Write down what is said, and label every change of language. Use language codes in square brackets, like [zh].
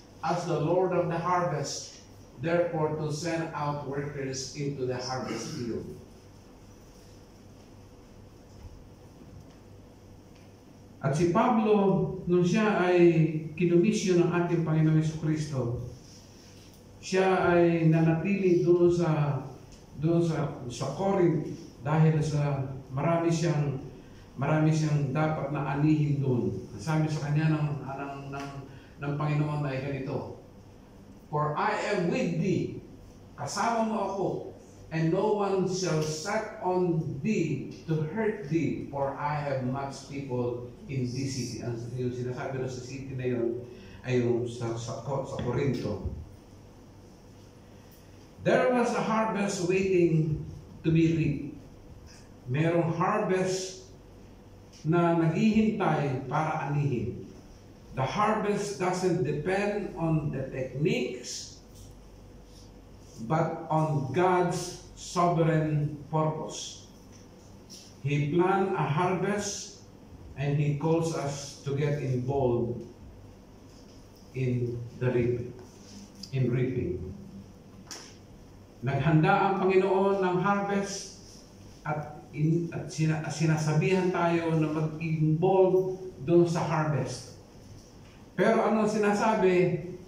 [en] As the Lord of the harvest, therefore to send out workers into the harvest field. [tl] At si Pablo, nung siya ay kinumisyon ng ating Panginoong Jesucristo, siya ay nanatili doon sa Corinth dahil sa marami siyang dapat na anihin doon. Sabi sa kanya ng Panginoon ay ganito, [en] For I am with thee, [tl] kasama mo ako, [en] and no one shall set on thee to hurt thee, for I have much people in this city. [tl] Ang sinasabi na sa city na yun ay yung sa Corinto. [en] There was a harvest waiting to be reaped. [tl] Merong harvest na naghihintay para anihin. [en] The harvest doesn't depend on the techniques, but on God's sovereign purpose. He planned a harvest and He calls us to get involved in reaping. [tl] Naghanda ang Panginoon ng harvest at sinasabihan tayo na mag-involve doon sa harvest. Pero ano sinasabi?